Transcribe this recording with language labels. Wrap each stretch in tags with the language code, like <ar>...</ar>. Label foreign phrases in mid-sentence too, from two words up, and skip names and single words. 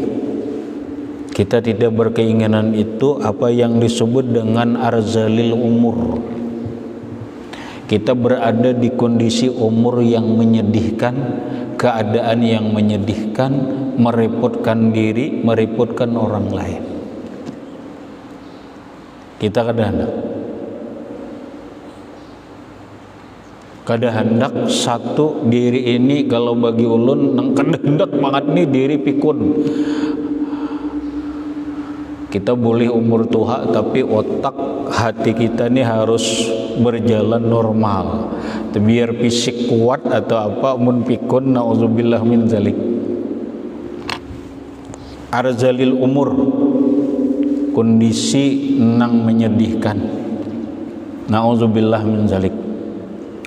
<id>Kita tidak berkeinginan itu, apa yang disebut dengan</id> <ar>arzalil umur.</ar> <id>Kita berada di kondisi umur yang menyedihkan, keadaan yang menyedihkan, merepotkan diri, merepotkan orang lain.</id> <bjn>Kita kada hendak satu diri ini, kalau bagi ulun nang kada hendak banget nih diri pikun.</bjn> <id>Kita boleh umur tua tapi otak hati kita ini harus berjalan normal, biar fisik kuat atau apa, mun pikun</id> <ar>na'udzubillah min zalik. Arzalil umur,</ar> <id>kondisi nang menyedihkan,</id> <ar>na'udzubillah min zalik.</ar>